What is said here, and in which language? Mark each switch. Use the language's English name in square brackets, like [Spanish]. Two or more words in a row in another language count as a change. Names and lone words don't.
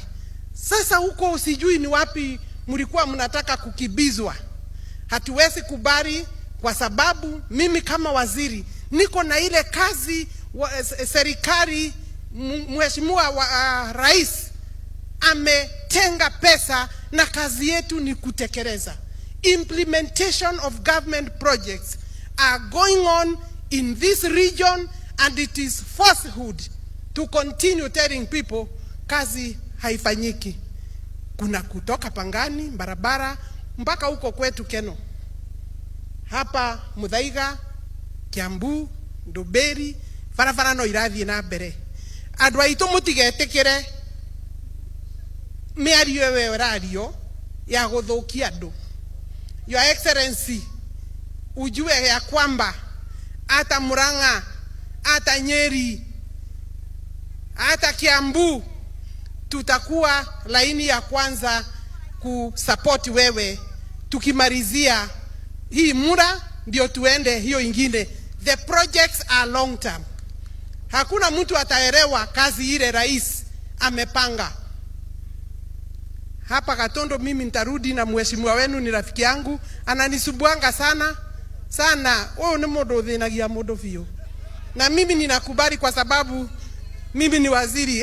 [Swahili] Sasa huko usijui ni wapi mlikuwa mnataka kukibizwa. Hatuwezi kubali, kwa sababu mimi kama waziri niko na ile kazi serikali. Mheshimiwa Rais ametenga pesa na kazi yetu ni kutekeleza. [English] Implementation of government projects are going on in this region, and it is falsehood to continue telling people [Swahili] kazi haifanyiki. Kuna kutoka Pangani barabara mpaka huko kwetu Keno, hapa Muthaiga, Kiambu, Nduberi, barabara [Kikuyu] no irathie na mbere. Andũ aitũ mũtigetekere mĩario ĩyo radio ya gũthũkia andũ. [English] Your Excellency, [Swahili] ujue ya kwamba hata Murang'a, hata Nyeri, hata Kiambu tutakuwa laini ya kwanza kusupport wewe. Tukimalizia hii Mura ndio tuende hiyo ingine. [English] The projects are long term. [Swahili] Hakuna mtu ataelewa kazi ile rais amepanga. Hapa Katondo mimi nitarudi, na mheshimiwa wenu ni rafiki yangu, ananisubuanga sana sana. Ni modo thinagia modo vio. Na mimi ninakubali kwa sababu mimi ni waziri.